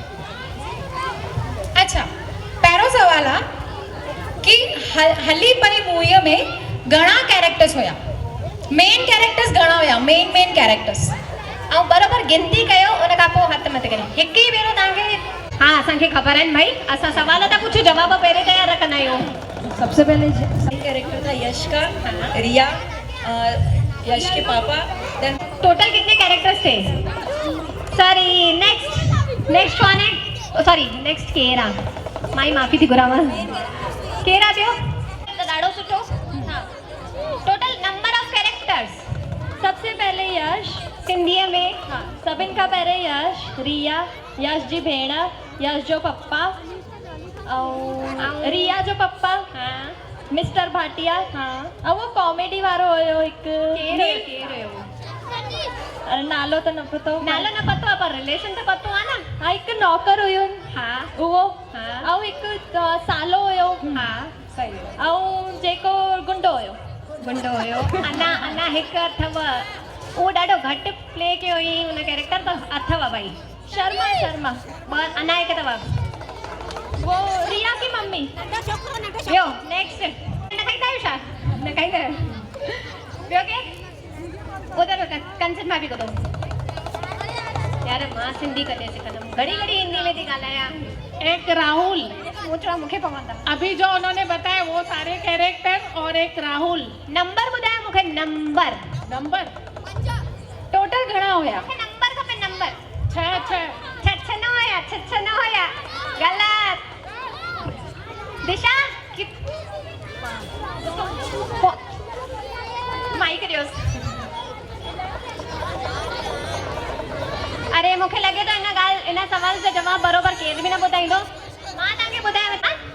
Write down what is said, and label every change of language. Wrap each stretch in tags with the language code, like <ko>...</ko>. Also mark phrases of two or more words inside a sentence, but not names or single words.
<sd>अच्छा पहिरों सवाल आहे कि हली परी मूवीअ में घणा कैरेक्टर्स हुया</sd> <en>main characters</en> <sd>घणा हुया</sd> <en>main characters</en> <sd>ऐं बराबरि गिनती कयो उन खां पोइ हथ मथे करे हिकु ई भेरो तव्हांखे हा असांखे ख़बर आहिनि भाई असां सवाल था कुझु जवाब पहिरें तयारु रखंदा आहियूं</sd> <hi>सबसे पहले कैरेक्टर था यश का रिया यश के पापा देन टोटल कितने कैरेक्टर्स थे सॉरी नेक्स्ट कौन है सॉरी नेक्स्ट</hi> <sd>केरा माई माफ़ी थी घुरांव केरा थियो त ॾाढो सुठो हा</sd> <en>total number of characters</en> <hi>सबसे पहले यश</hi> <sd>सिंधीअ में सभिनि खां पहिरें यश रिया यश जी भेण यश जो पप्पा ऐं रिया जो पप्पा हा मिस्टर भाटिया हा ऐं वो कॉमेडी वारो हुयो हिकु केर हुयो अरे नालो त न पतो नालो न पतो आहे पर रिलेशन त पतो आहे न हा हिकु नौकर हुयो हा उहो हा ऐं हिकु सालो हुयो हा सही ऐं जेको गुंडो हुयो गुंडो हुयो अना हिकु अथव उहो ॾाढो घटि प्ले कयो हुई हुन कैरेक्टर त अथव भाई शर्मा अना हिकु अथव</sd> <hi>वो रिया की मम्मी</hi> <sd>ॿियो नेक्स्ट न खाईंदा आहियो छा न खाईंदा आहियो ॿियो के ॿुधो कंसिड मां बि ॿुधो यार मां सिंधी कॾहिं सिखंदमि घड़ी घड़ी हिंदी में थी ॻाल्हायां</sd> <hi>एक राहुल</hi> <sd>सोचणा मूंखे पवंदा</sd> <hi>अभी जो उन्होंने बताया वो सारे कैरेक्टर और एक राहुल</hi> <sd>नंबर ॿुधायो मूंखे नंबर नंबर टोटल घणा हुया मूंखे नंबर खपे नंबर छह न हुया ग़लति दिशा माइक ॾियोसि अरे मूंखे लॻे थो इन सवाल जो जवाब बरोबर केर बि न ॿुधाईंदो मां तव्हांखे ॿुधायांव न</sd>